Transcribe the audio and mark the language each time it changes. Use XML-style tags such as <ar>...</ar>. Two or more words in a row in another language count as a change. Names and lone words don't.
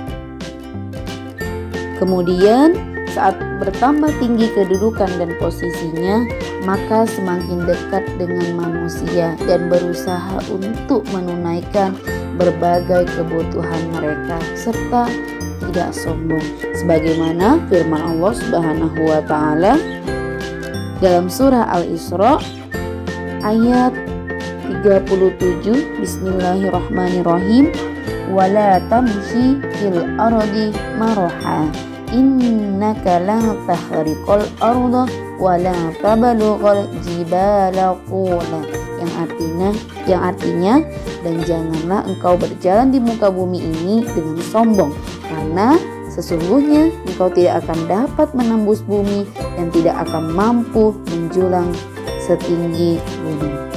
<id>Kemudian Saat bertambah tinggi kedudukan dan posisinya, maka semakin dekat dengan manusia dan berusaha untuk menunaikan berbagai kebutuhan mereka serta tidak sombong. Sebagaimana firman Allah</id> <ar>سبحانه وتعالى</ar> <id>dalam surah Al-Isra ayat 37, Bismillahirrahmanirrahim.</id> <ar>ولا تمش في الأرض مرحا إنك لن تخرق الأرض ولن تبلغ الجبال طولا,</ar> <id>yang artinya dan janganlah engkau berjalan di muka bumi ini dengan sombong, karena sesungguhnya engkau tidak akan dapat menembus bumi dan tidak akan mampu menjulang setinggi gunung.</id>